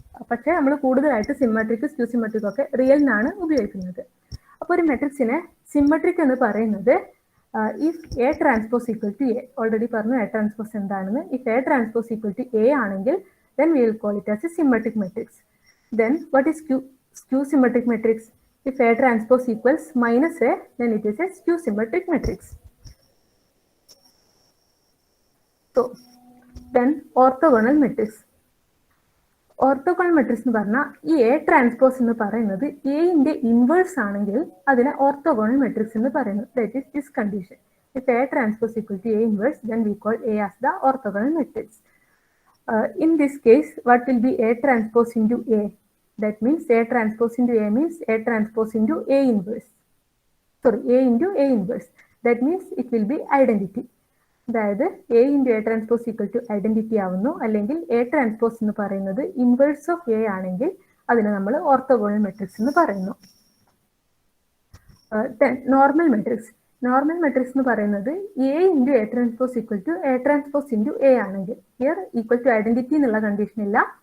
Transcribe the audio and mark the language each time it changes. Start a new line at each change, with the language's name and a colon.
Malayalam: പക്ഷേ നമ്മൾ കൂടുതലായിട്ട് സിമ്മട്രിക്, സ്ക്യൂ സിമ്മട്രിക് ഒക്കെ റിയലിനാണ് ഉപയോഗിക്കുന്നത്. അപ്പോൾ ഒരു മെട്രിക്സിനെ സിമ്മട്രിക് എന്ന് പറയുന്നത്
English: if A transpose equal to A,
Malayalam: already പറഞ്ഞു എ ട്രാൻസ്പോസ് എന്താണെന്ന്. If A transpose equal to A ആണെങ്കിൽ
English: then we will call it as a symmetric matrix. Then what is skew symmetric matrix? If A transpose equals minus A, then it is a skew symmetric matrix. So then orthogonal matrix.
Malayalam: Orthogonal matrix എന്ന് പറഞ്ഞാൽ ഈ A transpose എന്ന് പറയുന്നത് എന്റെ inverse ആണെങ്കിൽ അതിനെ orthogonal matrix എന്ന് പറയുന്നു.
English: That is this condition. If A transpose equal to A inverse, then we call A as the orthogonal matrix. In this case, what will be A transpose into A? That means A transpose into A means A transpose into A inverse. Sorry, A into A inverse. That means it will be identity.
Malayalam: അതായത് A into A transpose equal to identity ആവുന്നു. അല്ലെങ്കിൽ A transpose എന്ന് പറയുന്നത് inverse of A ആണെങ്കിൽ അതിനെ നമ്മൾ orthogonal matrix എന്ന് പറയുന്നു. Normal matrix. നോർമൽ മെട്രിക്സ് എന്ന് പറയുന്നത് A into A transpose equal to A transpose into A ആണെങ്കിൽ, ഹിയർ ഈക്വൽ ടു ഐഡന്റിറ്റി എന്നുള്ള കണ്ടീഷൻ ഇല്ല.